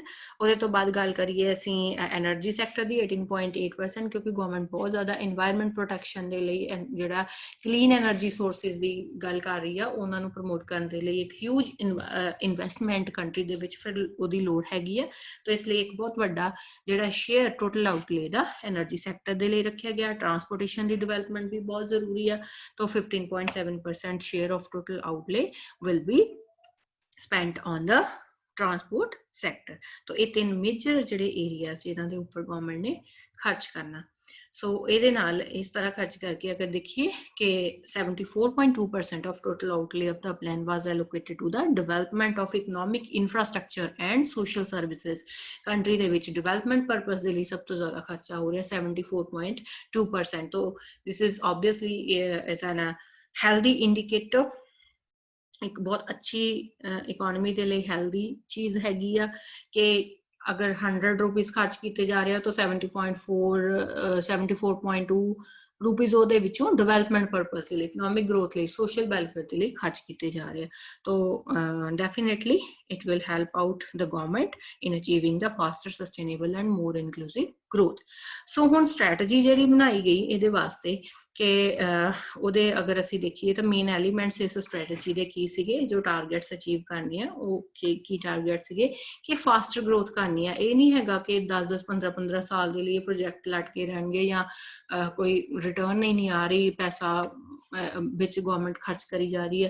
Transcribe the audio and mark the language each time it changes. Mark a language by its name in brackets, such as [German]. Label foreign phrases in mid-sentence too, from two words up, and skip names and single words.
[Punjabi] ਉਹਦੇ ਤੋਂ ਬਾਅਦ ਗੱਲ ਕਰੀਏ ਅਸੀਂ [English] energy sector [Punjabi] ਦੀ 18.8%, ਕਿਉਂਕਿ ਗਵਰਨਮੈਂਟ ਬਹੁਤ ਜ਼ਿਆਦਾ [English] environment protection [Punjabi] ਦੇ ਲਈ ਜਿਹੜਾ [English] clean energy sources [Punjabi] ਦੀ ਗੱਲ ਕਰ ਰਹੀ ਆ, ਉਹਨਾਂ ਨੂੰ ਪ੍ਰਮੋਟ ਕਰਨ ਦੇ ਲਈ ਇੱਕ [English] huge investment country [Punjabi] ਦੇ ਵਿੱਚ ਫਿਰ ਉਹਦੀ ਲੋੜ ਹੈਗੀ ਹੈ। ਤਾਂ ਇਸ ਲਈ ਇੱਕ ਬਹੁਤ ਵੱਡਾ ਜਿਹੜਾ [English] share total outlay [Punjabi] ਦਾ [English] energy sector [Punjabi] ਦੇ ਲਈ ਰੱਖਿਆ ਗਿਆ। ਟਰਾਂਸਪੋਰਟੇਸ਼ਨ ਦੀ ਡਿਵੈਲਪਮੈਂਟ ਵੀ ਬਹੁਤ ਜ਼ਰੂਰੀ ਆ, [English] तो 15.7% share of total outlay will be spent on the transport sector। [Hindi] तो ये [Punjabi] 3 मेजर ਜਿਹੜੇ ਏਰੀਆਜ਼ ਜਿਨ੍ਹਾਂ ਦੇ ਉੱਪਰ ਗਵਰਨਮੈਂਟ ਨੇ ਖਰਚ ਕਰਨਾ। ਸੋ ਇਹਦੇ ਨਾਲ ਇਸ ਤਰ੍ਹਾਂ ਖਰਚ ਕਰਕੇ ਅਗਰ ਦੇਖੀਏ ਕਿ [English] 74.2% of total outlay of the plan was allocated to the development of economic infrastructure and social services। [Punjabi] ਕੰਟਰੀ ਦੇ ਵਿੱਚ [English] development purpose [Punjabi] ਦੇ ਲਈ ਸਭ ਤੋਂ ਜ਼ਿਆਦਾ ਖਰਚਾ ਹੋ ਰਿਹਾ 74.2%। [English] तो this is obviously is an healthy indicator, [Punjabi] ਇੱਕ ਬਹੁਤ ਅੱਛੀ ਇਕੋਨਮੀ ਦੇ ਲਈ ਹੈਲਦੀ ਚੀਜ਼ ਹੈਗੀ ਆ ਕਿ ਅਗਰ 100 ਰੁਪੀਜ਼ ਖਰਚ ਕੀਤੇ ਜਾ ਰਹੇ ਆ ਤਾਂ 74.2 ਰੁਪੀਜ਼ ਉਹਦੇ ਵਿੱਚੋਂ [English] development purpose [Punjabi] ਲਈ, [English] economic growth [Punjabi] ਲਈ, [English] social welfare [Punjabi] ਦੇ ਲਈ ਖਰਚ ਕੀਤੇ ਜਾ ਰਹੇ ਆ। [English] ਤਾਂ ਡੈਫੀਨੇਟਲੀ it will help out the government in achieving the faster, sustainable and more inclusive growth। [Punjabi] ਸੋ ਹੁਣ ਸਟ੍ਰੈਟਜੀ ਜਿਹੜੀ ਬਣਾਈ ਗਈ ਇਹਦੇ ਵਾਸਤੇ ਕਿ ਉਹਦੇ ਅਗਰ ਅਸੀਂ ਦੇਖੀਏ ਤਾਂ [English] main elements [Punjabi] ਇਸ ਸਟ੍ਰੈਟਜੀ ਦੇ ਕੀ ਸੀਗੇ, ਜੋ [English] targets achieve [Punjabi] ਕਰਨੇ ਆ ਉਹ ਕੀ ਟਾਰਗੇਟ ਸੀਗੇ ਕਿ [English] faster growth [Punjabi] ਕਰਨੀ ਆ। ਇਹ ਨਹੀਂ ਹੈਗਾ ਕਿ 10-10, 15-15 ਸਾਲ ਦੇ ਲਈ ਪ੍ਰੋਜੈਕਟ ਲਟਕੇ ਰਹਿਣਗੇ ਜਾਂ ਕੋਈ ਰਿਟਰਨ ਹੀ ਨਹੀਂ ਆ ਰਹੀ, ਪੈਸਾ ਵਿੱਚ ਗਵਰਨਮੈਂਟ ਖਰਚ ਕਰੀ ਜਾ ਰਹੀ ਹੈ।